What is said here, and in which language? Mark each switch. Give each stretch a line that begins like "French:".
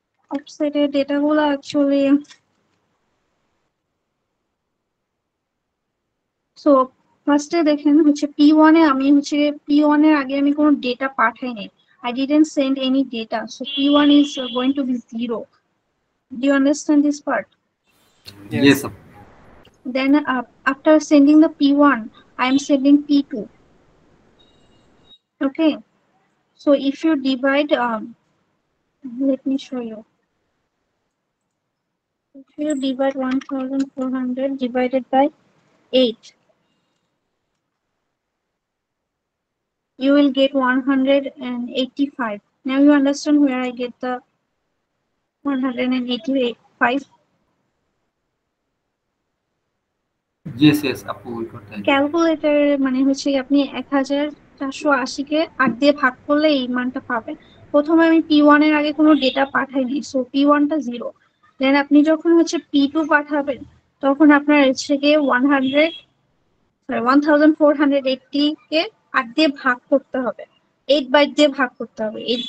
Bangla: অফসেটের ডেটাগুলো actually, so ফার্স্টে দেখেন হচ্ছে P1 এ আমি হচ্ছে P1 এর আগে আমি কোনো data পাঠাইনি,
English: I didn't send any data, so P1 is going to be 0. Do you understand this part? Yes, Apu. Then after sending the P1, I am sending P2. Okay, so if you divide let me show you. If you divide 1400 divided by 8, you will get 185. Now you understand where I get the 185. Yes, Apu, we got that.
Bangla: Calculator মানে হচ্ছে আপনি 1480 কে 8 দিয়ে ভাগ করলে এই মানটা পাবেন। প্রথমে আমি P1 এর আগে কোনো ডেটা পাঠাইনি, সো P1 টা 0। দেন আপনি যখন হচ্ছে P2 পাঠাবেন, তখন আপনার হচ্ছে গিয়ে 1480 কে 8 দিয়ে ভাগ করতে হবে, 8 বাইট দিয়ে ভাগ করতে হবে।